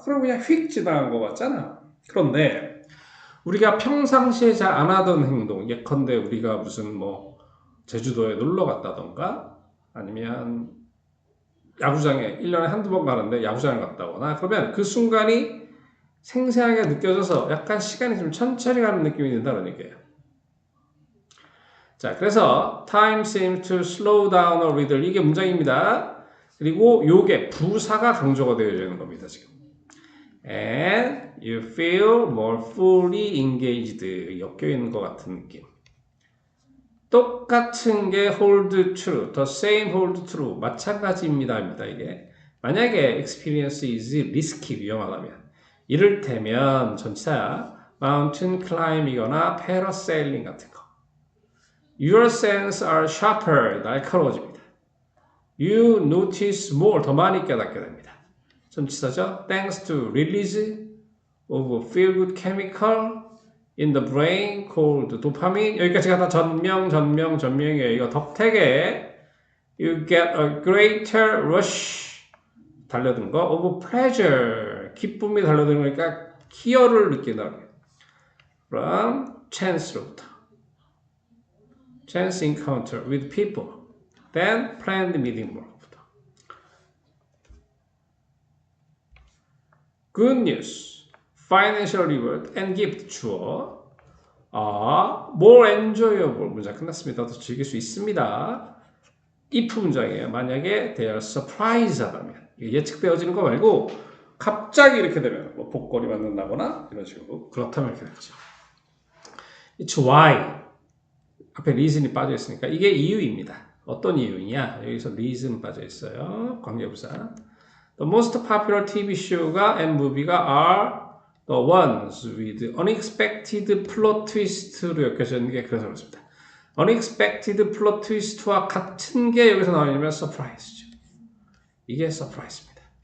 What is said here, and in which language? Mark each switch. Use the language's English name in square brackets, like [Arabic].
[Korean] 그럼 그냥 휙 지나간 것 같잖아. 그런데 우리가 평상시에 잘 안 하던 행동, 예컨대 우리가 무슨 뭐 제주도에 놀러 갔다던가 아니면 야구장에 1년에 한두 번 가는데 야구장을 갔다 오거나 그러면 그 순간이 생생하게 느껴져서 약간 시간이 좀 천천히 가는 느낌이 든다는 얘기예요. 자, 그래서 [English] time seems to slow down a little [Korean] 이게 문장입니다. 그리고 요게 부사가 강조가 되어 있는 겁니다, 지금. [English] And you feel more fully engaged [Korean] 엮여 있는 것 같은 느낌. 똑같은 게 [English] hold true, the same hold true, [Korean] 마찬가지입니다. 이게 만약에 [English] experience is risky, [Korean] 위험하다면 이를테면 전치사야 mountain climb이거나 parasailing 같은 거. [English] Your senses are sharper, [Korean] 날카로워집니다. [English] You notice more, [Korean] 더 많이 깨닫게 됩니다. 전치사죠. [English] Thanks to release of feel-good chemical in the brain called 도파민. [Korean] 여기까지가 다 전명이에요. 이거 덕택에 [English] you get a greater rush [Korean] 달려든 거 [English] of pleasure [Korean] 기쁨이 달려드는 거니까 희열을 느낀다. [English] 그럼 chance로부터 chance encounter with people then planned meeting 뭐로부터 good news financial reward and gift 주어 more enjoyable [Korean] 문장 끝났습니다. 더 즐길 수 있습니다. if 문장이에요. 만약에 they are surprised 하다면 예측되어지는 거 말고 갑자기 이렇게 되면 뭐 복권이 맞는다거나 이런 식으로 그렇다면 이렇게 되죠. [English] It's why [Korean] 앞에 reason이 빠져 있으니까 이게 이유입니다. 어떤 이유냐? 여기서 reason 빠져 있어요. 관계부사. [English] The most popular TV show가 and movie가 are the ones with unexpected plot twist로 [Korean] 엮여져 있는 게 그래서 그렇습니다. unexpected plot twist와 같은 게 여기서 나오냐면 surprise죠. 이게 surprise입니다.